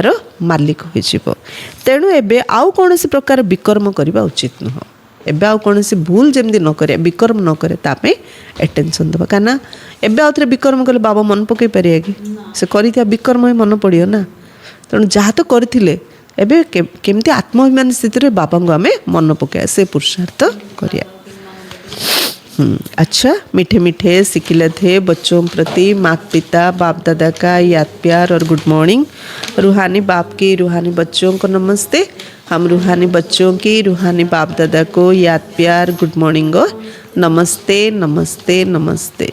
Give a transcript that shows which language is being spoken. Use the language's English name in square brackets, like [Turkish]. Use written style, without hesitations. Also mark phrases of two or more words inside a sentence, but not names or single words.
[Odia] ମାଲିକ ହୋଇଯିବ ତେଣୁ ଏବେ ଆଉ କୌଣସି ପ୍ରକାର ବିକର୍ମ କରିବା ଉଚିତ ନୁହଁ ଏବେ ଆଉ କୌଣସି ଭୁଲ ଯେମିତି ନ କରିବା ବିକର୍ମ ନ କରେ ତା ପାଇଁ ଆଟେନସନ୍ ଦେବା କାହିଁକିନା ଏବେ ଆଉ ଥରେ ବିକର୍ମ କଲେ ବାବା ମନେ ପକାଇ ପାରିବେ କି ସେ କରିଥିବା ବିକର୍ମ ହିଁ ମନେ ପଡ଼ିବ ନା ତେଣୁ ଯାହା ତ କରିଥିଲେ ଏବେ କେମିତି ଆତ୍ମାଭିମାନ ସ୍ଥିତିରେ ବାବାଙ୍କୁ ଆମେ ମନେ ପକାଇବା ସେ ପୁରୁଷାର୍ଥ କରିବା [Hindi] अच्छा, मीठे मीठे सिकिले थे बच्चों प्रति माता पिता बाप दादा का याद प्यार और [English] good morning. [Hindi] रूहानी बाप की रूहानी बच्चों को नमस्ते। हम रूहानी बच्चों की रूहानी बाप दादा को याद प्यार [English] good morning [Hindi] और नमस्ते नमस्ते नमस्ते।